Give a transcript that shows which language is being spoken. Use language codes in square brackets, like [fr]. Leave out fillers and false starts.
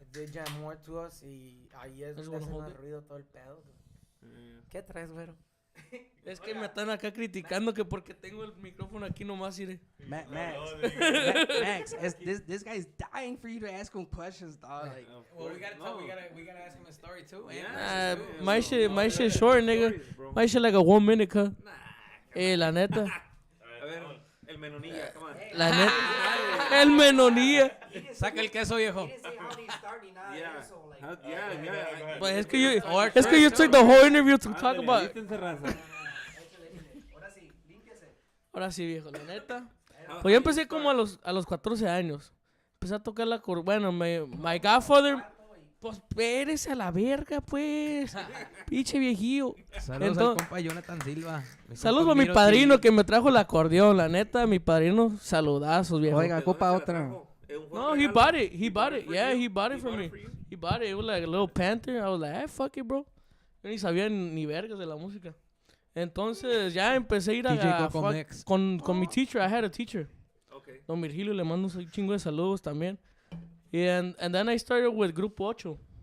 [en] They jam more to us [es] y ahí es donde hace más ruido todo el pedo. ¿Qué traes, güero? Es que me están acá criticando que porque tengo el micrófono aquí nomás, iré. [en] Max, this guy's dying for you to ask him questions, dog. Like, Well, we gotta ask him a story too. My shit short, nigga. My shit like a 1 minute, cut. [es] La neta. A ver, el menonilla, [en] come on. [es] La neta. El menonía. Saca el queso, viejo. [en] He didn't say how they start [es] ni nada de [en] Yeah. [es] eso. Like, [en] Yeah. [es] Pues es que [en] you took the whole interview to talk [es] Ándale, [en] about. [es] alístense, raza. ahora sí, límpiese. Ahora sí, viejo, la neta. Pues yo empecé como a los 14 años. Empecé a tocar la bueno, [en] my godfather. [es] Pues espérese a la verga, pues. Pinche viejillo. Saludos al compa Jonathan Silva. Saludos a mi padrino que me trajo el acordeón. La neta, mi padrino, saludazos, viejo. oiga, copa otra. [en] No, he bought it. He bought it. Yeah, he bought it for me. He bought it. It was like a little Panther. I was like, fuck it, bro. [es] Yo ni sabía ni vergas de la música. Entonces ya empecé a ir con mi teacher. [en] I had a teacher. Okay. [es] Don Virgilio, le mando un chingo de saludos también. [en] And then I started with Grupo 8.